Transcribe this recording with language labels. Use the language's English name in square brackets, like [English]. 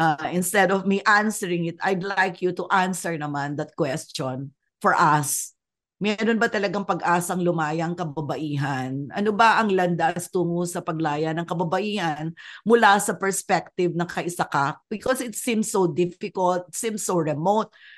[English] Instead of me answering it, I'd like you to answer [Filipino] naman [English] that question for us. [Filipino] Meron ba talagang pag-asang lumaya ang kababaihan? Ano ba ang landas tungo sa paglaya ng kababaihan mula sa perspective ng kaisa ka? [English] Because it seems so difficult, it seems so remote.